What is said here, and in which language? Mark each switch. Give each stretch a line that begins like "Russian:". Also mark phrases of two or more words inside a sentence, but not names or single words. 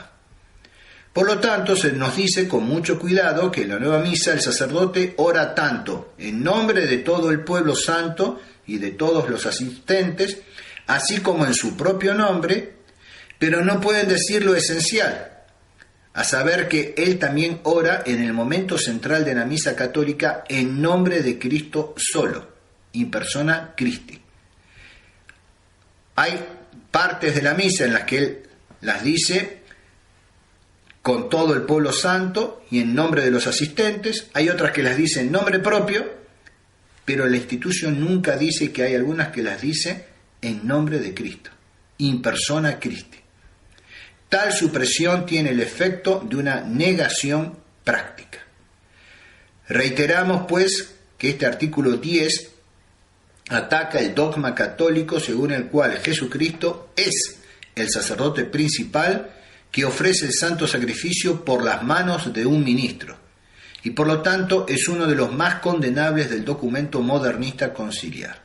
Spanish: Por lo tanto, se nos dice con mucho cuidado que en la nueva misa el sacerdote ora tanto en nombre de todo el pueblo santo y de todos los asistentes, así como en su propio nombre, pero no pueden decir lo esencial, a saber que él también ora en el momento central de la misa católica en nombre de Cristo solo,
Latin: in persona Christi.
Spanish: Hay partes de la misa en las que él las dice con todo el pueblo santo y en nombre de los asistentes, hay otras que las dice en nombre propio, pero la institución nunca dice que hay algunas que las dice en nombre de Cristo,
Latin: in persona Christi.
Spanish: Tal supresión tiene el efecto de una negación práctica. Reiteramos, pues, que este artículo 10 ataca el dogma católico según el cual Jesucristo es el sacerdote principal que ofrece el santo sacrificio por las manos de un ministro, y por lo tanto es uno de los más condenables del documento modernista conciliar.